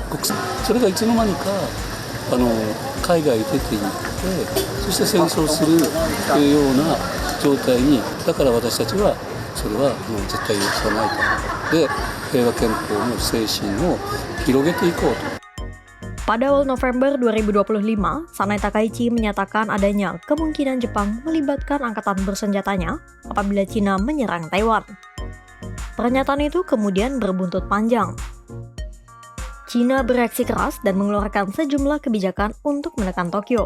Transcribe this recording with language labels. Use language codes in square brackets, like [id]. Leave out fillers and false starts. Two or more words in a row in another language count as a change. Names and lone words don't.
[ja] それがいつの間にか海外に出ていって、そして戦争するというような状態に、だから私たちはそれはもう絶対許さないと。で、平和憲法の精神を広げていこうと。 [id] Pada awal November 2025, Sanae Takaichi menyatakan adanya kemungkinan Jepang melibatkan angkatan bersenjatanya apabila Cina menyerang Taiwan. Pernyataan itu kemudian berbuntut panjang. Cina bereaksi keras dan mengeluarkan sejumlah kebijakan untuk menekan Tokyo.